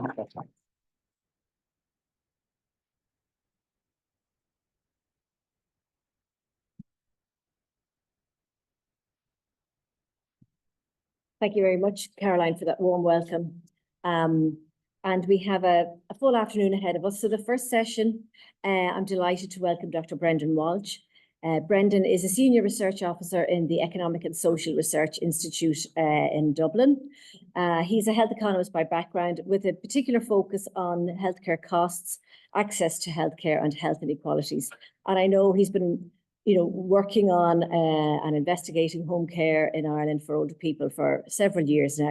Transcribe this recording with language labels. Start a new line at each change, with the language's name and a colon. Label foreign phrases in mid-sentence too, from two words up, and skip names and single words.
English: you very much, Caroline, for that warm welcome. And we have a full afternoon ahead of us. So the first session, I'm delighted to welcome Dr. Brendan Walsh. Brendan is a Senior Research Officer in the Economic and Social Research Institute in Dublin. He's a health economist by background, with a particular focus on healthcare costs, access to healthcare, and health inequalities. And I know he's been working on and investigating home care in Ireland for older people for several years now.